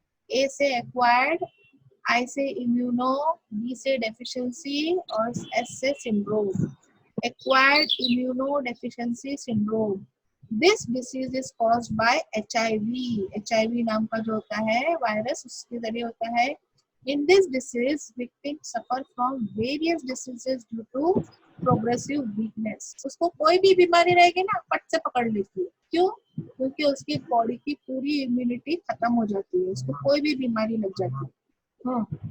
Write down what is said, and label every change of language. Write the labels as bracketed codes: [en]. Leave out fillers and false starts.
[hi] ए से एक्वायर्ड, आई से immuno, B से डेफिशिएंसी और एस से syndrome. [en] Acquired immuno deficiency syndrome, this disease is caused by HIV। [hi] HIV नाम का जो होता है वायरस, उसके जरिए होता है। [en] In this disease, victims suffer from various diseases due to progressive weakness. [hi] उसको कोई भी बीमारी रहेगी ना फट से पकड़ लेती है। क्यों? क्योंकि उसकी बॉडी की पूरी इम्यूनिटी खत्म हो जाती है, उसको कोई भी बीमारी लग जाती है। हाँ।